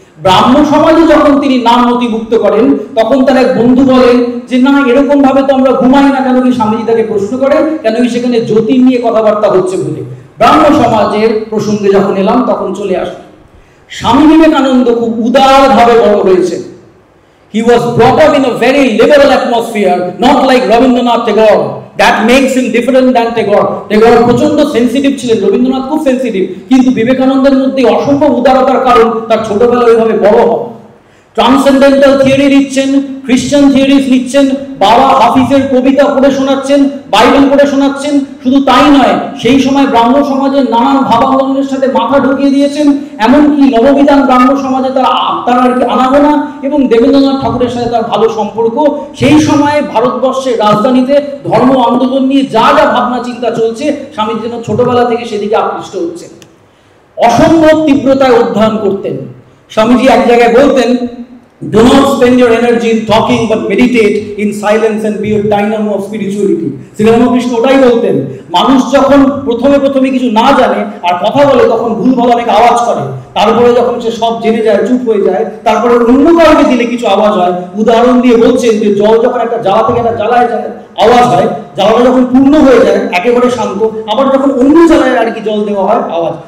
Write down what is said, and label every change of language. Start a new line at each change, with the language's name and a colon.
Bangla: ব্রাহ্ম সমাজে যখন তিনি নাম নথিভুক্ত করেন, তখন তার এক বন্ধু বলেন যে, না, এরকম ভাবে তো আমরা ঘুমাই না। কেন কি স্বামীজি তাকে প্রশ্ন করেন, কেন কি সেখানে জ্যোতি নিয়ে কথাবার্তা হচ্ছে বলে। ব্রাহ্ম সমাজের প্রসঙ্গে যখন এলাম, তখন চলে আসে স্বামী বিবেকানন্দ খুব উদারভাবে বড় হয়েছে।
English: He was brought up in a very liberal atmosphere, not like Rabindranath Tagore. That makes him different than Tagore.
Bangla: Tagore প্রচন্ড সেন্সিটিভ ছিলেন, রবীন্দ্রনাথ খুব সেন্সিটিভ, কিন্তু বিবেকানন্দের মধ্যে অসম্ভব উদারতার কারণ তার ছোটবেলা ওইভাবে বড় হওয়া। ট্রান্সেন্ডেন্টাল থিওরি নিচ্ছেন, খ্রিস্টান থিওরিজ নিচ্ছেন, বাবা হাফিজের কবিতা পড়ে শোনাচ্ছেন, বাইবেল পড়ে শোনাচ্ছেন। শুধু তাই নয়, সেই সময় ব্রাহ্ম সমাজের নানান ভাবান্দোলনের সাথে মাথা ঢুকিয়ে দিয়েছেন। এমনকি নববিধান ব্রাহ্ম সমাজে তার আর কি আনাগোনা, এবং দেবেন্দ্রনাথ ঠাকুরের সাথে তার ভালো সম্পর্ক। সেই সময়ে ভারতবর্ষের রাজধানীতে ধর্ম আন্দোলন নিয়ে যা যা ভাবনা চিন্তা চলছে, স্বামীজি যেন ছোটবেলা থেকে সেদিকে আকৃষ্ট হচ্ছেন। অসম্ভব তীব্রতায় অধ্যয়ন করতেন। স্বামীজি এক জায়গায় বলতেন,
English: do not spend your energy in talking but meditate in silence and be a dynamo of spirituality.
Bangla: Sri Ramakrishna ওটাই বলতেন, মানুষ যখন প্রথমে কিছু না জানে আর কথা বলে, তখন ভুলভাল অনেক আওয়াজ করে। তারপরে যখন সে সব জেনে যায়, চুপ হয়ে যায়, তারপরে অন্য কাউকে দিলে কিছু আওয়াজ হয়। উদাহরণ দিয়ে বলছেন যে, জল যখন একটা জ্বালা থেকে একটা জ্বালায় যায় আওয়াজ হয়, জ্বালাটা যখন পূর্ণ হয়ে যায় একেবারে শান্ত, আবার যখন অন্য জ্বালায় আর কি জল দেওয়া হয় আওয়াজ।